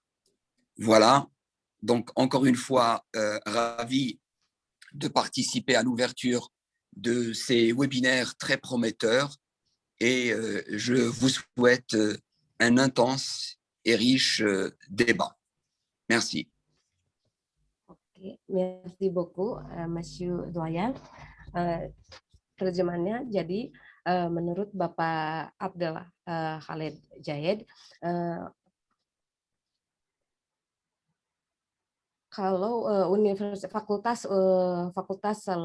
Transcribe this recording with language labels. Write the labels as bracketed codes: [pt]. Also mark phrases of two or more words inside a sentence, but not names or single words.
[fr] Voilà, donc encore une fois, ravi de participer à l'ouverture de ces webinaires très prometteurs et je vous souhaite un intense et riche débat. Merci. Oke, merci beaucoup, Monsieur Doyan. [id] Terjemahannya, jadi menurut Bapak Abdel Khaled Jayed, kalau fakultas